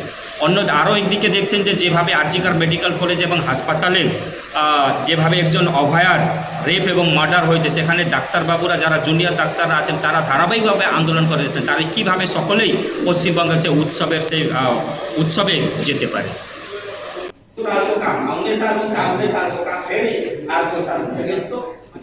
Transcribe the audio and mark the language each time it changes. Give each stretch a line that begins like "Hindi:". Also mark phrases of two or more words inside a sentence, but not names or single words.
Bangla: আরও একদিকে দেখছেন যে যেভাবে আরজিকর মেডিকেল কলেজ এবং হাসপাতালে যেভাবে একজন অভয়ার রেপ এবং মার্ডার হয়েছে, সেখানে ডাক্তারবাবুরা যারা জুনিয়র ডাক্তাররা আছেন তারা ধারাবাহিকভাবে আন্দোলন করে যাচ্ছেন। তারা কীভাবে সকলেই পশ্চিমবঙ্গে সেই উৎসবে যেতে পারে।
Nepali: सालको काम, आउने सालको काम, आउने सालको काम फेरि अर्को साल यस्तो